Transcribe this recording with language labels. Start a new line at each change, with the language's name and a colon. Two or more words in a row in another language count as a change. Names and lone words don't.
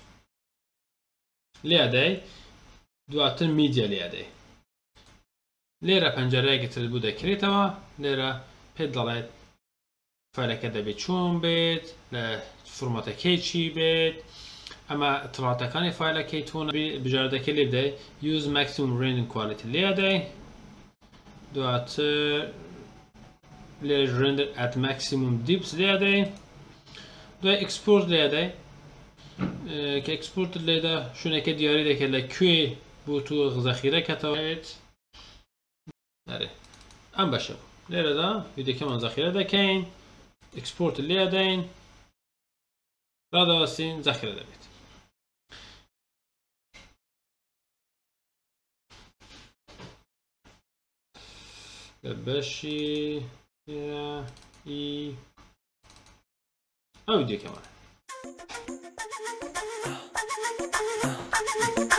Central Kurdish: لێدەی دواتر میدیا لێدەی لێرە پەنجەرەیەکی تر بوو دەکرێتەوە لێرە پێت دەڵێت فایلەکە دەبێت چۆن بێت لە فۆرمەتەکەی چی بێت ئەمە اطلاعاتەکانی فایلەکەی تۆن بژاردەکەی لێ بدەیت
English: use maximum rendering quality
Central Kurdish: لێدەی دواتر لێرە
English: render at maximum depth
Central Kurdish: لێدەی دوای export لێدەی کە export لێدا شوێنەکە دیاری دەکەێت لە کوێ بۆ تۆ زەخیرەکەتەوەێت ئەم بەشە لێرەدا ڤیدیۆکەمان زەخیرە دەکەین export لێدەین ڕادەوەستین زەخیرە دەبێت بەشی ئەو ڤیدیۆکەمان